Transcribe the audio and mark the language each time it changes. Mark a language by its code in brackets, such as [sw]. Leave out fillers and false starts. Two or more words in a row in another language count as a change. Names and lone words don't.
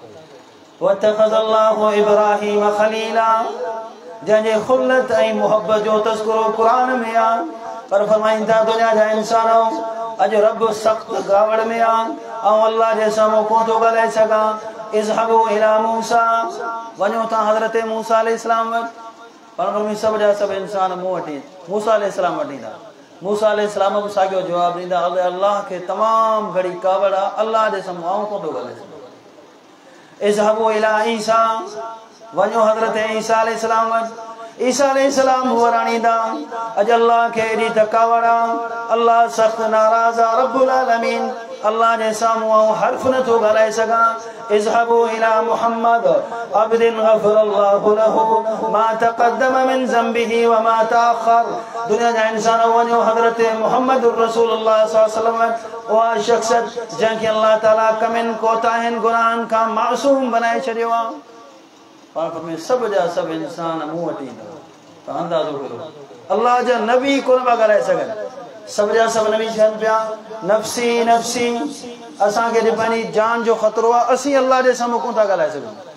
[ar] واتخذ الله إبراهيم خليلا [sd] जंहिंजे खुलत ऐं मुहबत जो तज़किरो क़ुरान में आहे पर फरमाईंदा दुनिया जा इंसान अॼु रब सख़्त गावड़ में आहे ऐं अल्लाह जे साम्हूं कोन थो ॻाल्हाए सघां [ar] اذهبوا إلى موسى [sd] वञो था हज़रत मूसा अलैहिस्सलाम वटि पर सभु जा सभु इंसान मूं वटि मूसा अलैहिस्सलाम वटि ईंदा मूसा अलैहिस्सलाम बि साॻियो जवाबु ॾींदा अल्लाह खे तमामु घणी कावड़ आहे अल्लाह जे साम्हूं आऊं कोन थो ॻाल्हाए सघां [ar] اذهبوا إلى عيسى [sd] वञो हज़रत ईसा अलैहिस्सलाम वटि ईसा अलैहिस्सलाम हुअर आणींदा अॼु अल्लाह खे एॾी थकावट आहे अल्लाह सख़्त नाराज़ आहे [ar] رب العالمين [sd] अल्लाह जे साम्हूं आऊं हर्फ़ नथो ॻाल्हाए सघां [ar] اذهبوا إلى محمد عبد غفر الله له ما تقدم من ذنبه و ما تأخر [sd] दुनिया जा इंसान वञो हज़रत मुहम्मद [ar] رسول الله صلى الله عليه وسلم [sd] उहा शख़्सियत जंहिंखे अल्लाह ताला कमियुनि कोताहियुनि गुनाहनि खां मासूम बनाए छॾियो आहे पाण में सभु जा सभु इंसान मूं वटि ईंदा त अंदाज़ो कयो अल्लाह जा नबी कोन पिया ॻाल्हाए सघनि सभु जा सभु नबी चवनि पिया [ar] نفسي نفسي [sd] असांखे पंहिंजी जान जो ख़तरो आहे असीं अल्लाह जे साम्हूं कोन था ॻाल्हाए सघूं